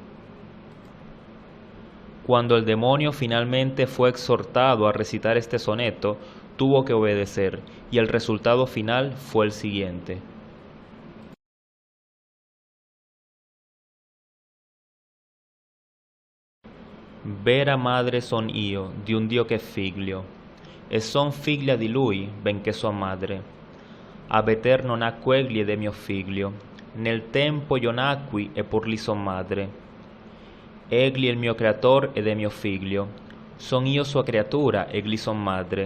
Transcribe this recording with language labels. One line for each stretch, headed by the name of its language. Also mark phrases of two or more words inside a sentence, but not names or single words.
Spanish: Cuando el demonio finalmente fue exhortado a recitar este soneto, tuvo que obedecer, y el resultado final fue el siguiente.
Italian: Vera madre son io, di un Dio che è figlio, e son figlia di Lui, benché sua madre.
Latin: Ab eterno
Italian: nacque egli ed è mio figlio, nel tempo io nacqui e por li son madre. Egli è il mio creator ed è mio figlio, son io sua creatura, egli son madre.